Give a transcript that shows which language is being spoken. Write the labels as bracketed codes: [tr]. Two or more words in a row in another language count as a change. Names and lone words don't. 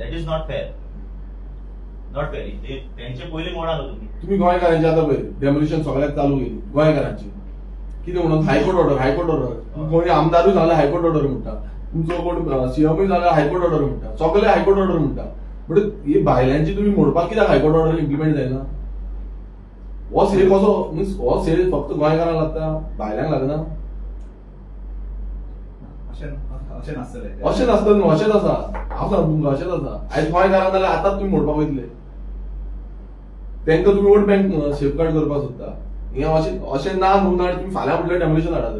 [en] That is not fair. Not fair. [kok] तेंचे पयलीं मोडा न्हू तुम्ही गोंयकारांची आतां पळय डेमोलिशन सगळ्याक चालू केली गोंयकारांची. कितें म्हणून [en] High Court order. [kok] कोणी आमदारूय जाल्यार [en] High Court order [kok] म्हणटा, तुमचो कोण सीएमूय जाल्यार [en] High Court order [kok] म्हणटा, सगळे [en] High Court order [kok] म्हणटा. बट ही भायल्यांची तुम्ही मोडपाक कित्याक [en] High Court order implement [kok] जायना? हो से कसो मीन्स हो से फक्त गोंयकारांक लागता, भायल्यांक लागना? अशें नासतलें. अशें नासतलें न्हू, अशेंच आसा. हांव सांगता तुमकां अशेंच आसा. आयज गोंयकारांक जाल्यार आतांच तुम्ही मोडपाक वयतले. तांकां तुमी [en] vote bank safeguard [kok] करपाक सोदता. हें अशें ना न्हू ना तुम्ही फाल्यां म्हटल्यार डेमोलिशन हाडात.